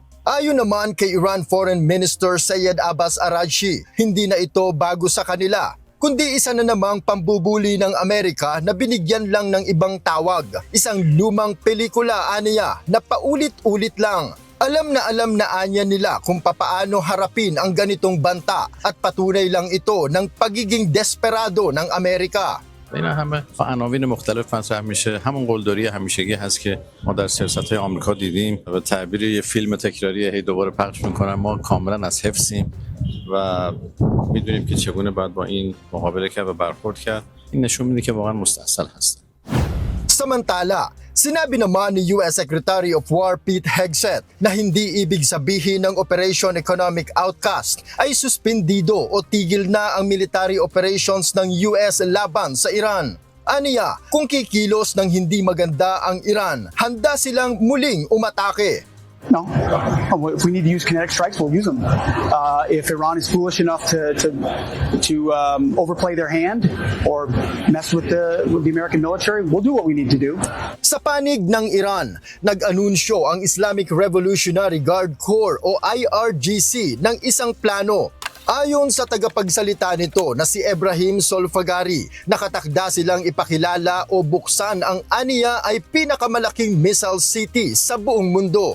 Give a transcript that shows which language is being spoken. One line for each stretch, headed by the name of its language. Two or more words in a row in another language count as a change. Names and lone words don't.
Filipino: Ayon naman kay Iran
English: Foreign Minister
Filipino: Syed Abbas Araghchi, hindi na ito bago sa kanila, kundi isa na namang pambubuli ng Amerika na binigyan lang ng ibang tawag. Isang lumang pelikula aniya na paulit-ulit lang. Alam na anya nila kung papaano harapin ang ganitong banta at patunay lang ito ng pagiging desperado ng Amerika.
Persian: اینا همه عناوین مختلف مطرح میشه. همون قلدری همیشگی هست که ما در سیاست‌های آمریکا دیدیم. به تعبیر یه فیلم تکراری هی دوباره پخش میکنن. ما کاملا از حفظیم و میدونیم که چگونه باید با این مقابله کرد و برخورد کرد. این نشون میده که واقعا مستاصل هست.
Filipino: Samantala, sinabi naman ni U.S.
English: Secretary of War
Filipino: Pete Hegseth na hindi ibig sabihin ng Operation Economic Outcast ay suspendido o tigil na ang
English: military operations
Filipino: ng U.S. laban sa Iran. Aniya, kung kikilos ng hindi maganda ang Iran, handa silang muling umatake.
English: No. If we need to use kinetic strikes, we'll use them. If Iran is foolish enough to overplay their hand or mess with the American military, we'll do what we need to do.
Filipino: Sa panig ng Iran, nag-anunsyo ang Islamic Revolutionary Guard Corps o IRGC ng isang plano. Ayon sa tagapagsalita nito na si Ebrahim Solfagari, nakatakda silang ipakilala o buksan ang aniya ay pinakamalaking
English: missile city
Filipino: sa buong mundo.